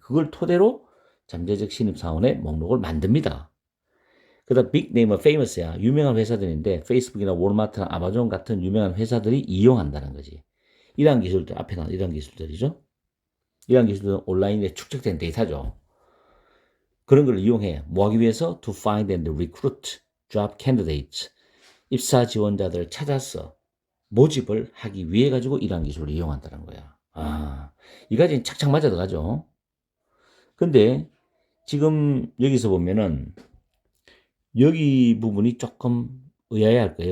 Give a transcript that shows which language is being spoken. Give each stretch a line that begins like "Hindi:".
Korean: 그걸 토대로 잠재적 신입사원의 목록을 만듭니다. 그 다음 빅네이머 페이머스야. 유명한 회사들인데 페이스북이나 월마트나 아마존 같은 유명한 회사들이 이용한다는 거지. 이러한 기술들, 앞에 나온 이러한 기술들이죠. 이러한 기술들은 온라인에 축적된 데이터죠. 그런 걸 이용해. 뭐 하기 위해서?
English: To find and recruit job candidates.
Korean: 입사 지원자들을 찾아서 모집을 하기 위해 가지고 이러한 기술을 이용한다는 거야. 이 가지는 착착 맞아 들어가죠. 근데 지금 여기서 보면은 여기 부분이 조금 의아해할 거예요.